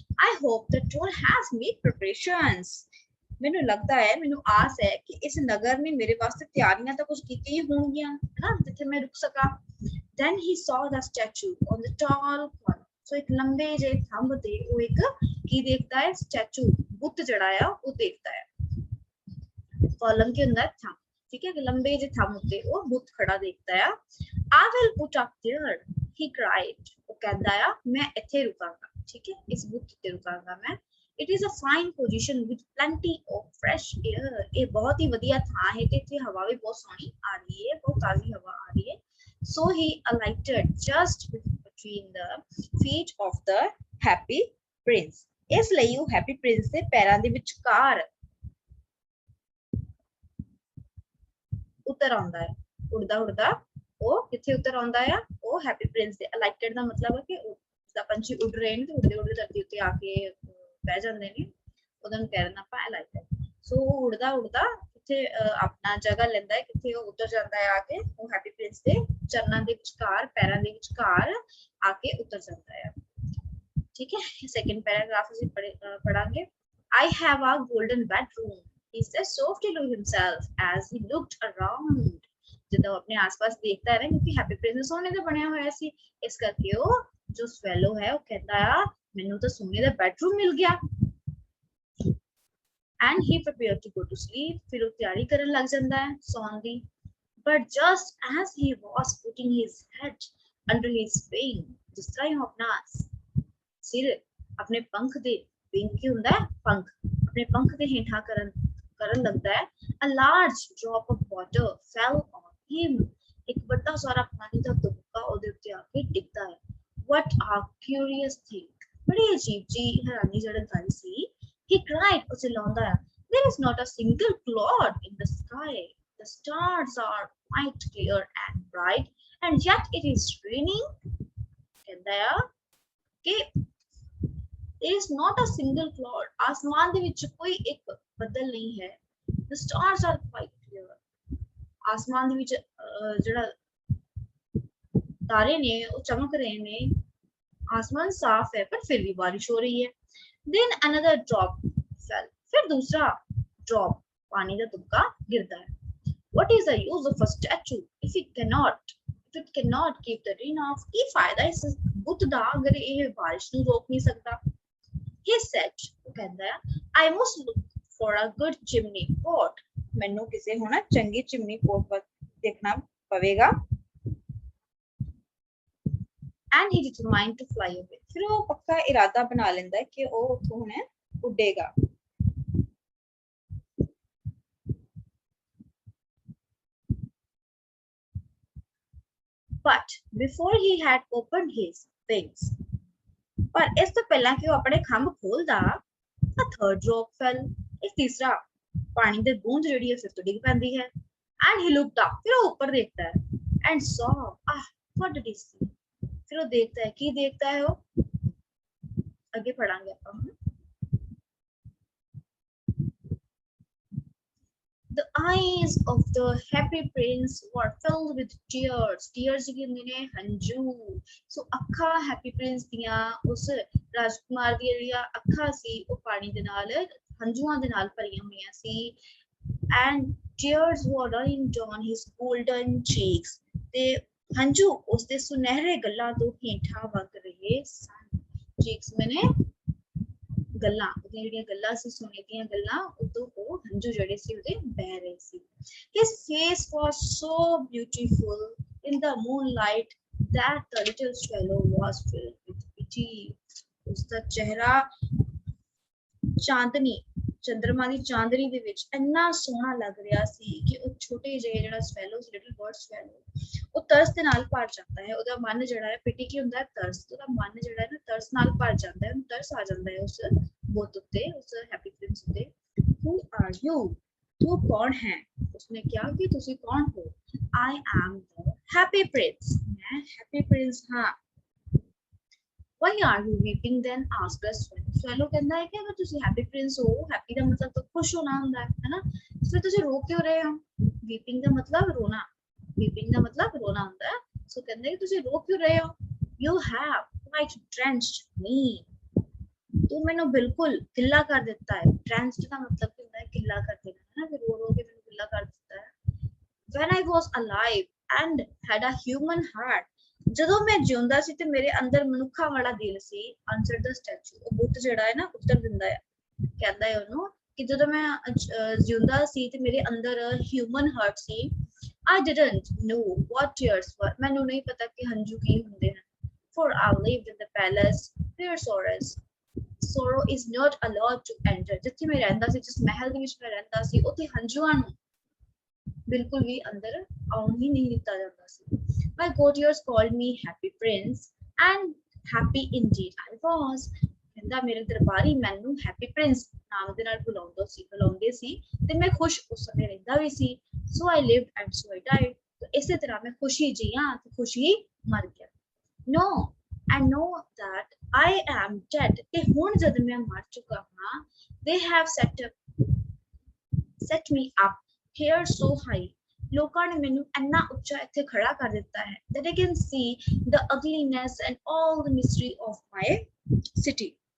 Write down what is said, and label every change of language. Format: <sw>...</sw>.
<en>I hope the troll has made preparations.</en> <pa>ਮੈਨੂੰ ਲੱਗਦਾ ਹੈ, ਮੈਨੂੰ ਆਸ ਹੈ ਕਿ ਇਸ ਨਗਰ ਨੇ ਮੇਰੇ ਵਾਸਤੇ ਤਿਆਰੀਆਂ ਤਾਂ ਕੁਝ ਕੀਤੀਆਂ ਹੀ ਹੋਣਗੀਆਂ ਨਾ ਜਿੱਥੇ ਮੈਂ ਰੁਕ ਸਕਾਂ।</pa> <en>Then he saw the statue on the tall column.</en> <pa>So ਇੱਕ ਲੰਬੇ ਜਿਹੇ ਥੰਮ ਤੇ ਉਹ ਇੱਕ ਕੀ ਦੇਖਦਾ ਹੈ? ਸਟੈਚੂ, ਬੁੱਤ ਜਿਹੜਾ ਆ ਉਹ ਦੇਖਦਾ ਹੈ। ਕਾਲਮ ਕੀ ਹੁੰਦਾ? ਥੰਮ, ਠੀਕ ਹੈ। ਲੰਬੇ ਜਿਹੇ ਥੰਮ ਉੱਤੇ ਉਹ ਬੁੱਤ ਖੜਾ ਦੇਖਦਾ ਆ।</pa> <en>I will put up there, he cried.</en> <pa>ਉਹ ਕਹਿੰਦਾ ਆ ਮੈਂ ਇੱਥੇ ਰੁਕਾਂਗਾ, ਠੀਕ ਹੈ, ਇਸ ਬੁੱਤ ਉੱਤੇ ਰੁਕਾਂਗਾ ਮੈਂ।</pa> <en>It is a fine position with plenty of fresh air.</en> <pa>ਇਹ ਬਹੁਤ ਹੀ ਵਧੀਆ ਥਾਂ ਹੈ ਤੇ ਇੱਥੇ ਹਵਾ ਵੀ ਬਹੁਤ ਸੋਹਣੀ ਆ ਰਹੀ ਹੈ, ਬਹੁਤ ਤਾਜ਼ੀ ਹਵਾ ਆ ਰਹੀ ਹੈ।</pa> <en>So he alighted just between the feet of the Happy Prince.</en> <pa>ਇਸ ਲਈ ਉਹ ਹੈਪੀ ਪ੍ਰਿੰਸ ਦੇ ਪੈਰਾਂ ਦੇ ਵਿਚਕਾਰ ਉਤਰ ਆਉਂਦਾ ਹੈ। ਉੜਦਾ ਉੜਦਾ ਉਹ ਕਿੱਥੇ ਉਤਰ ਆਉਂਦਾ ਆ? ਉਹ ਹੈਪੀ ਪ੍ਰਿੰਸ ਦੇ। ਅਲਾਈਟਡ ਦਾ ਮਤਲਬ ਹੈ ਕਿ ਜਿੱਦਾਂ ਪੰਛੀ ਉੱਡ ਰਹੇ ਨੇ ਤੇ ਉੱਡਦੇ ਉੱਡਦੇ ਧਰਤੀ ਉੱਤੇ ਆ ਕੇ ਬਹਿ ਜਾਂਦੇ ਨੇ, ਉਹਨਾਂ ਨੂੰ ਕਹਿ ਦਿੰਦੇ ਆਪਾਂ ਐ ਲਾਈਕ ਦੈਟ। ਸੋ ਉੱਡਦਾ ਉੱਡਦਾ ਕਿੱਥੇ ਆਪਣਾ ਜਗ੍ਹਾ ਲੈਂਦਾ ਹੈ, ਕਿੱਥੇ ਉਹ ਉਤਰ ਜਾਂਦਾ ਹੈ ਆ ਕੇ, ਉਹ ਹੈਪੀ ਪ੍ਰਿੰਸ ਦੇ ਚਰਨਾਂ ਦੇ ਵਿਚਕਾਰ, ਪੈਰਾਂ ਦੇ ਵਿਚਕਾਰ ਆ ਕੇ ਉਤਰ ਜਾਂਦਾ ਹੈ। ठीक है, सेकंड पैराग्राफ ਅਸੀਂ ਪੜਾਂਗੇ।</pa> <en>I have a golden bedroom, he said softly to himself as he looked around।</en> <pa>ਜਦੋਂ ਆਪਣੇ ਆਸ-ਪਾਸ ਦੇਖਦਾ ਹੈ ਨਾ, ਕਿਉਂਕਿ ਹੈਪੀ ਪ੍ਰਿੰਸ ਸੋਨੇ ਦਾ ਬਣਿਆ ਹੋਇਆ ਸੀ, ਇਸ ਕਰਕੇ ਉਹ ਜੋ ਸਵੈਲੋ ਹੈ ਉਹ ਕਹਿੰਦਾ ਆ ਮੈਨੂੰ ਤਾਂ ਸੋਨੇ ਦਾ ਬੈਡਰੂਮ ਮਿਲ ਗਿਆ।</pa> <en>And he prepared to go to sleep,</en> <pa>ਫਿਰ ਉਹ ਤਿਆਰੀ ਕਰਨ ਲੱਗ ਜਾਂਦਾ ਹੈ ਸੌਣ ਦੀ।</pa> <en>But just as he was putting his head under his wing,</en> <pa>ਜਿਸ ਤਰ੍ਹਾਂ ਹੀ ਆਪਣਾ ਸਿਰ ਆਪਣੇ ਪੰਖ ਦੇ, ਵਿੰਗ ਕੀ ਹੁੰਦਾ ਹੈ ਪੰਖ, ਆਪਣੇ ਪੰਖ ਦੇ ਹੇਠਾਂ ਕਰਨ ਲੱਗਦਾ ਹੈ,</pa> <en>a large drop of water fell on him,</en> <pa>ਇੱਕ ਵੱਡਾ ਸਾਰਾ ਪਾਣੀ ਦਾ ਤੁਪਕਾ ਉਹਦੇ ਉੱਤੇ ਆ ਕੇ ਡਿੱਗਦਾ ਹੈ।</pa> <en>What a curious thing,</en> <pa>ਬੜੀ ਅਜੀਬ ਜੀ ਹੈਰਾਨੀ ਜਿਹੜੀ ਗੱਲ ਸੀ।</pa> <en>He cried,</en> <pa>ਉਹ ਚਿਲਾਉਂਦਾ ਹੈ,</pa> <en>there is not a single cloud in the sky, the stars are quite clear and bright, and yet it is raining।</en> <pa>ਕਹਿੰਦਾ ਹੈ ਕਿ</pa> <en>there is not a single cloud,</en> <pa>ਆਸਮਾਨ ਦੇ ਵਿੱਚ ਕੋਈ ਇੱਕ ਬੱਦਲ ਨਹੀਂ ਹੈ,</pa> <en>the stars are quite clear,</en> <pa>ਆਸਮਾਨ ਦੇ ਵਿੱਚ ਜਿਹੜਾ ਤਾਰੇ ਨੇ ਉਹ ਚਮਕ ਰਹੇ ਨੇ,</pa> <hi>आसमान साफ है पर फिर भी बारिश हो रही है।</hi> <en>Then another drop fell,</en> <hi>फिर दूसरा drop पानी का तुपका गिरता है।</hi> <en>What is the use of a statue if it cannot keep the rain off?</en> <pa>ਕੀ ਫਾਇਦਾ ਇਸ ਬੁੱਤ ਦਾ ਅਗਰ ਇਹ ਬਾਰਿਸ਼ ਨੂੰ ਰੋਕ ਨਹੀਂ ਸਕਦਾ।</pa> <en>He said,</en> <pa>ਉਹ ਕਹਿੰਦਾ ਹੈ,</pa> <en>I must look for a good chimney pot,</en> <pa>ਮੈਨੂੰ ਕਿਸੇ ਹੁਣ ਚੰਗੀ ਚਿਮਨੀ ਪੋਟ ਵੱਲ ਦੇਖਣਾ ਪਵੇਗਾ।</pa> <en>And he determined to fly away,</en> <pa>ਫਿਰ ਉਹ ਪੱਕਾ ਇਰਾਦਾ ਬਣਾ ਲੈਂਦਾ ਹੈ ਕਿ ਉਹ ਉੱਥੋਂ ਹੁਣ ਉੱਡੇਗਾ।</pa> <en>But before he had opened his wings,</en> <pa>ਪਰ ਇਸ ਤੋਂ ਪਹਿਲਾਂ ਕਿ ਉਹ ਆਪਣੇ ਖੰਭ ਖੋਲਦਾ,</pa> <en>a third drop fell,</en> <pa>ਇੱਕ ਤੀਸਰਾ ਪਾਣੀ ਦੀ ਬੂੰਦ ਜਿਹੜੀ ਹੈ ਫਿਰ ਤੋਂ ਡਿੱਗ ਪੈਂਦੀ ਹੈ।</pa> <en>And he looked up,</en> <pa>ਫਿਰ ਉਹ ਉੱਪਰ ਦੇਖਦਾ ਹੈ,</pa> <en>and saw, what did he see?</en> <hi>फिर वो देखता है, की देखता है वो आगे पढ़ांगे अपन।</hi> <en>The eyes of the happy prince were filled with tears, tears</en> <pa>की ने हंजू।</pa> <en>So</en> <pa>अखा happy prince दिया, उस राजकुमार दी ਜਿਹੜੀਆਂ ਅੱਖਾਂ ਸੀ ਉਹ ਪਾਣੀ ਦੇ ਨਾਲ, ਹੰਝੂਆਂ ਦੇ ਨਾਲ ਭਰੀਆਂ ਹੋਈਆਂ ਸੀ।</pa> <en>And tears were running down his golden cheeks,</en> <pa>ਤੇ ਹੰਝੂ ਉਸਦੇ ਸੁਨਹਿਰੇ ਗੱਲਾਂ ਤੋਂ ਹੇਠਾਂ ਵਗ ਰਹੇ ਸਨ। ਚੀਕਸ ਮੈਨੇ ਗੱਲਾਂ, ਉਹਦੀਆਂ ਜਿਹੜੀਆਂ ਗੱਲਾਂ ਸੀ ਸੋਨੇ ਦੀਆਂ ਗੱਲਾਂ, ਉਦੋਂ ਉਹ ਹੰਝੂ ਜਿਹੜੇ ਸੀ ਉਹਦੇ ਬਹਿ ਰਹੇ ਸੀ।</pa> <en>His face was so beautiful in the moonlight that the little swallow was filled with pity।</en> <pa>ਉਸਦਾ ਚਿਹਰਾ ਚਾਂਦਨੀ, ਚੰਦਰਮਾ ਦੀ ਚਾਂਦਨੀ ਦੇ ਵਿੱਚ ਇੰਨਾ ਸੋਹਣਾ ਲੱਗ ਰਿਹਾ ਸੀ ਕਿ ਉਹ ਛੋਟੇ ਜਿਹੇ ਜਿਹੜਾ ਸਵੈਲੋ, ਲਿਟਲ ਬਰਡ ਸਵੈਲੋ, ਉਹ ਤਰਸ ਦੇ ਨਾਲ ਭਰ ਜਾਂਦਾ ਹੈ। ਉਹਦਾ ਮਨ ਜਿਹੜਾ ਹੈ, ਪਿਟੀ ਕੀ ਹੁੰਦਾ ਹੈ ਤਰਸ, ਉਹਦਾ ਮਨ ਜਿਹੜਾ ਹੈ ਨਾ ਤਰਸ ਨਾਲ ਭਰ ਜਾਂਦਾ ਹੈ, ਉਹਨੂੰ ਤਰਸ ਆ ਜਾਂਦਾ ਹੈ ਉਸ ਬੁੱਤ ਉੱਤੇ, ਉਸ ਹੈਪੀ ਪ੍ਰਿੰਸ ਉੱਤੇ।</pa> <en>Who are you?</en> <pa>ਤੂੰ ਕੌਣ ਹੈ? ਉਸਨੇ ਕਿਹਾ ਕਿ ਤੁਸੀਂ ਕੌਣ ਹੋ?</pa> <en>I am the happy prince,</en> <pa>ਮੈਂ ਹੈਪੀ ਪ੍ਰਿੰਸ ਹਾਂ।</pa> <en>Why are you weeping then? asked the swallow।</en> <pa>swallow ਕਹਿੰਦਾ ਹੈ ਕਿ ਅਗਰ ਤੁਸੀਂ ਹੈਪੀ ਪ੍ਰਿੰਸ ਹੋ, ਹੈਪੀ ਦਾ ਮਤਲਬ ਤਾਂ ਖੁਸ਼ ਹੋਣਾ ਹੁੰਦਾ ਹੈ ਨਾ, ਫਿਰ ਤੁਸੀਂ ਰੋ ਕਿਉਂ ਰਹੇ ਹੋ? weeping ਦਾ ਮਤਲਬ ਰੋਣਾ, weeping ਦਾ ਮਤਲਬ ਰੋਣਾ ਹੁੰਦਾ ਹੈ। ਸੋ ਕਹਿੰਦੇ ਕਿ ਤੁਸੀਂ ਰੋ ਕਿਉਂ ਰਹੇ ਹੋ?</pa> <en>You have quite drenched me,</en> <pa>ਤੂੰ ਮੈਨੂੰ ਬਿਲਕੁਲ ਗਿੱਲਾ ਕਰ ਦਿੱਤਾ ਹੈ। drenched ਦਾ ਮਤਲਬ ਹੁੰਦਾ ਹੈ ਗਿੱਲਾ ਕਰ ਦੇਣਾ, ਹੈ ਨਾ, ਫਿਰ ਰੋ ਰੋ ਕੇ ਮੈਨੂੰ ਗਿੱਲਾ ਕਰ ਦਿੱਤਾ ਹੈ।</pa> <en>When I was alive and had a human heart,</en> <pa>ਜਦੋਂ ਮੈਂ ਜਿਉਂਦਾ ਸੀ ਤੇ ਮੇਰੇ ਅੰਦਰ ਮਨੁੱਖਾਂ ਵਾਲਾ ਦਿਲ ਸੀ।</pa> <en>answered the statue,</en> <pa>ਉਹ ਬੁੱਤ ਜਿਹੜਾ ਹੈ ਨਾ ਉੱਤਰ ਦਿੰਦਾ ਹੈ, ਕਹਿੰਦਾ ਹੈ ਉਹਨੂੰ ਕਿ ਜਦੋਂ ਮੈਂ ਜਿਉਂਦਾ ਸੀ ਤੇ ਮੇਰੇ ਅੰਦਰ human heart ਸੀ।</pa> <en>I didn't know what tears were,</en> <pa>ਮੈਨੂੰ ਨਹੀਂ ਪਤਾ ਕਿ ਹੰਝੂ ਕੀ ਹੁੰਦੇ ਹਨ।</pa> <en>For I lived in the palace where sorrow is not allowed to enter,</en> <pa>ਜਿੱਥੇ ਮੈਂ ਰਹਿੰਦਾ ਸੀ, ਜਿਸ ਮਹਿਲ ਦੇ ਵਿੱਚ ਮੈਂ ਰਹਿੰਦਾ ਸੀ, ਉੱਥੇ ਹੰਝੂਆਂ ਨੂੰ ਬਿਲਕੁਲ ਵੀ ਅੰਦਰ ਆਉਣ ਹੀ ਨਹੀਂ ਦਿੱਤਾ ਜਾਂਦਾ ਸੀ।</pa> <en>My courtiers called me happy prince, and happy indeed I was।</en> <pa>ਕਹਿੰਦਾ ਮੇਰੇ ਦਰਬਾਰੀ ਮੈਨੂੰ ਹੈਪੀ ਪ੍ਰਿੰਸ ਨਾਮ ਦੇ ਨਾਲ ਬੁਲਾਉਂਦੇ ਸੀ ਤੇ ਮੈਂ ਖੁਸ਼ ਉਸ ਸਮੇਂ ਰਹਿੰਦਾ ਵੀ ਸੀ।</pa> <en>So I lived and so I died,</en> <pa>ਇਸੇ ਤਰ੍ਹਾਂ ਮੈਂ ਖੁਸ਼ੀ ਜੀਆਂ ਤੇ ਖੁਸ਼ੀ ਮਰ ਗਿਆ। No,</pa> <en>I know that I am dead.</en> <pa>ਤੇ ਹੁਣ ਜਦ ਮੈਂ ਮਰ ਚੁੱਕਾ ਹਾਂ,</pa> <en>they have set me up here so high.</en> <pa>ਲੋਕਾਂ ਨੇ ਮੈਨੂੰ ਇੰਨਾ ਉੱਚਾ ਇੱਥੇ ਖੜਾ ਕਰ ਦਿੱਤਾ ਹੈ</pa> <en>that I can see the ugliness and all the mystery of my city.</en>